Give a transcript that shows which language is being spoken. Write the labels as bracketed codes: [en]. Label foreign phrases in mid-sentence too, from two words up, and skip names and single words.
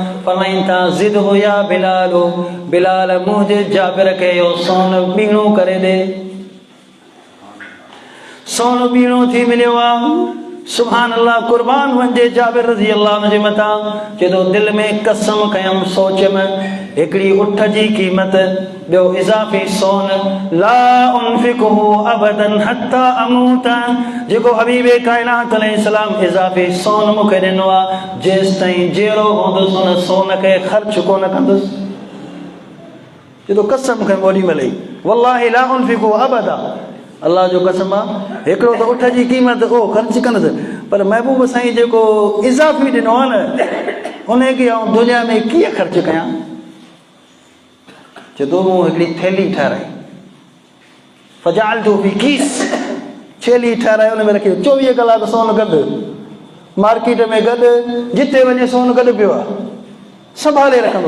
[sd] फरमाइनि था ज़िद हो या बिलाल, बिलाल मुंहिंजे जाबिर खे इहो सोन ॿीणो करे ॾे। सोन ॿीणो थी मिलियो आहे। [ar] سبحان الله, [sd] कुर्बान वञे जाबिर [ar] رضي الله [sd] जे मथां। चए दिलि में कसम कयमि, सोचमि, हिकिड़ी उठ जी क़ीमत, ॿियो इज़ाफ़ी सोन, [ar] لا أنفقه أبدا حتى أموت, [sd] जेको हबीबे काइनात अलैहिस्सलाम इज़ाफ़ी सोन मूंखे ॾिनो आहे, जेसि ताईं जहिड़ो हूंदुसि उन सोन खे ख़र्च कोन कंदुसि। चए कसम कयमि ओॾी महिल, [ar] والله لا أنفقه أبدا, [sd] अल्लाह जो कसम आहे, हिकिड़ो त उठ जी क़ीमत उहो ख़र्च कंदुसि, पर महबूब साईं जेको इज़ाफ़ी ॾिनो आहे न, उनखे आउं दुनिया में कीअं ख़र्च कयां। चए थो मूं हिकिड़ी थैली ठाराई, [ar] فجعلته في كيس, [sd] थैली ठाराई, उन में रखी 24 कलाक सोन गॾु, मार्केट में गॾु, जिते वञे सोन गॾु पियो आहे, संभाले रखंदो।